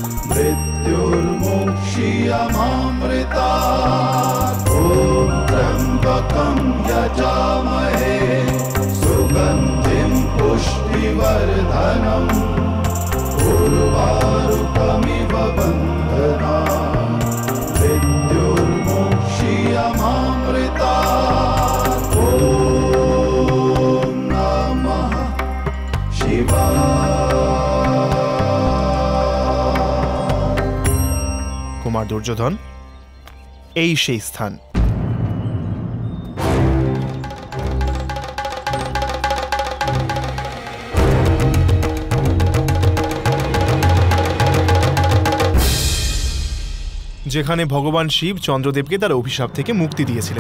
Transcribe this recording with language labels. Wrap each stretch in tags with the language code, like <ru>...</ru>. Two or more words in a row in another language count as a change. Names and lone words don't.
<sa>मृत्युर्मुक्षीयमामृतात् ॐ त्र्यम्बकं यजामहे सुगन्धिं पुष्टिवर्धनम् उर्वारुकमिव बन्धनात् मृत्युर्मुक्षीयमामृतात्</sa> <bn>কুমার দুর্যোধন, এই সেই স্থান। যেখানে ভগবান শিব চন্দ্রদেবকে তার অভিশাপ থেকে মুক্তি দিয়েছিলেন।</bn>